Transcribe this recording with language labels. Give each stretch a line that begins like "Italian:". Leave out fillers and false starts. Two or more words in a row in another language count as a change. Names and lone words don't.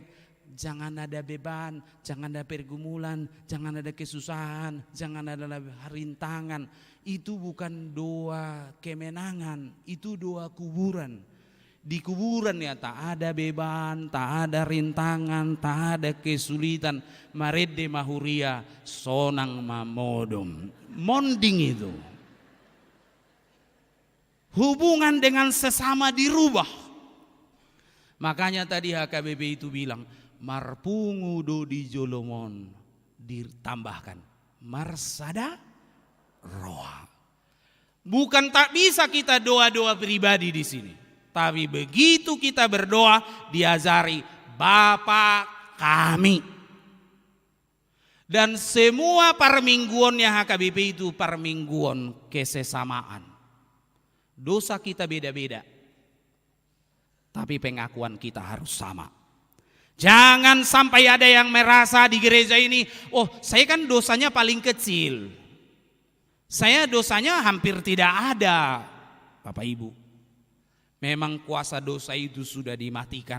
Indonesian: Jangan ada beban, jangan ada pergumulan, jangan ada kesusahan, jangan ada rintangan. Itu bukan doa kemenangan, itu doa kuburan. Di kuburan ya tak ada beban, tak ada rintangan, tak ada kesulitan.
Batak Toba: Marede mahuria, sonang mamodom. Monding itu.
Indonesian: Hubungan dengan sesama dirubah. Makanya tadi HKBP itu bilang,
Batak Toba: marpungu do di jolomon, ditambahkan marsada roha.
Indonesian: Bukan tak bisa kita doa-doa pribadi di sini, tapi begitu kita berdoa diajari Bapa kami. Dan semua permingguannya HKBP itu permingguan kesesamaan. Dosa kita beda-beda, tapi pengakuan kita harus sama. Jangan sampai ada yang merasa di gereja ini, oh saya kan dosanya paling kecil. Saya dosanya hampir tidak ada. Bapak Ibu, memang kuasa dosa itu sudah dimatikan.